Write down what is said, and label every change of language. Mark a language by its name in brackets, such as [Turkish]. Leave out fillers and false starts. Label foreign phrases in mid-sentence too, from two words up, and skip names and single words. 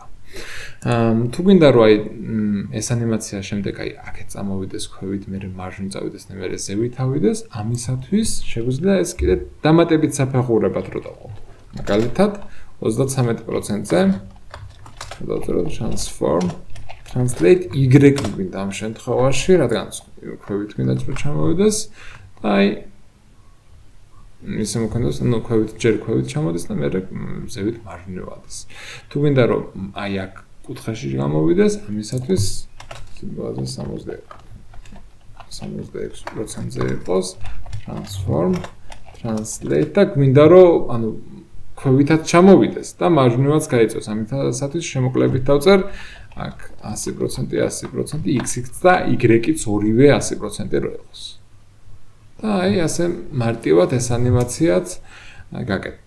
[Georgian] თუ გინდა რომ აი ეს ანიმაცია შემდეგ აი აქეთ წამოვიდეს ქვევით, მე მარჯვნივ წავიდეს და მე ზევით ავიდეს, ამისათვის შეგვიძლია ეს კიდე დამატებით საფეხურებად რო დავყოთ. მაგალითად 33%-ზე დავწეროთ [English] transform translate y [Georgian] გვინდა ამ შემთხვევაში, რადგან ქვევით გვინდა რომ ჩამოვიდეს და აი ისე მოქონდეს, ანუ ჯერ ქვევით ჩამოდის და მე ზევით მარჯვნივ ადის. თუ გვინდა რომ აი აქ კუთხეში გამოვიდეს, ამისათვის სიმბოლოზე 66%-ზე იყოს [English] transform translate [Georgian] და გვინდა რომ ანუ ქვევითაც ჩამოვიდეს და მარჯვნივაც გაიწევს. ამისათვის შემოკლებით დავწერ აქ 100%, x-იც და y-იც ორივე 100% რო იყოს. და აი ასე მარტივად ეს ანიმაციაც გაკეთდა.